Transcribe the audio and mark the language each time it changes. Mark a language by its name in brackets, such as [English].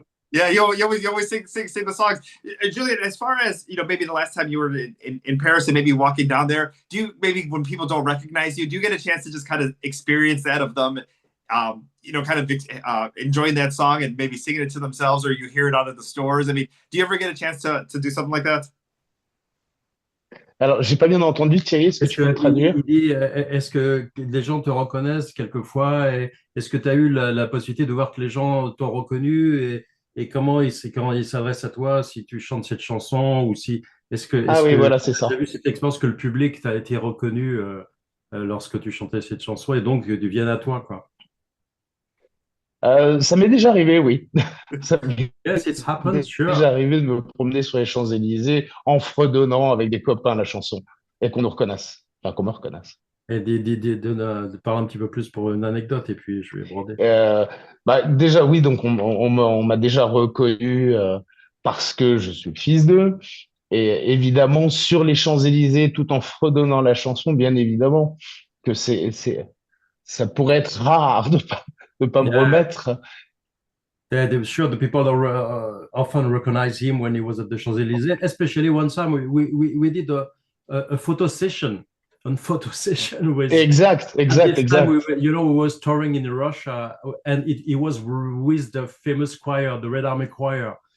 [English] Yeah, you always sing the songs. Julien, as far as, maybe the last time you were in Paris and maybe walking down there, do you, maybe when people don't recognize you, do you get a chance to just kind of experience that of them, kind of enjoying that song and maybe singing it to themselves, or you hear it out of the stores? I mean, do you ever get a chance to do something like that? [French] Alors, j'ai pas bien entendu, Thierry, est-ce que tu peux me traduire? Il dit, est-ce que les gens te reconnaissent quelquefois, et est-ce que tu as eu la possibilité de voir que les gens t'ont reconnu, et comment ils s'adressent à toi si tu chantes cette chanson, ou si Oui, voilà, c'est ça. tu as vu cette expérience que le public t'a été reconnu lorsque tu chantais cette chanson, et donc ils viennent à toi, quoi. Ça m'est déjà arrivé, oui. Ça m'est [English] Yes, it's happened, sure. [French] déjà arrivé de me promener sur les Champs-Élysées en fredonnant avec des copains la chanson et qu'on nous reconnaisse, enfin qu'on me reconnaisse. Et parle un petit peu plus pour une anecdote, et puis je vais broder. Déjà, oui, donc on m'a déjà reconnu parce que je suis le fils d'eux. Et évidemment, sur les Champs-Élysées, tout en fredonnant la chanson, bien évidemment, que ça pourrait être rare de pas me remettre. [English] Yeah, sure, the people often recognize him when he was at the Champs-Élysées. Especially one time we did a photo session. With Exact. Time we was touring in Russia, and it was with the famous choir, the Red Army Choir.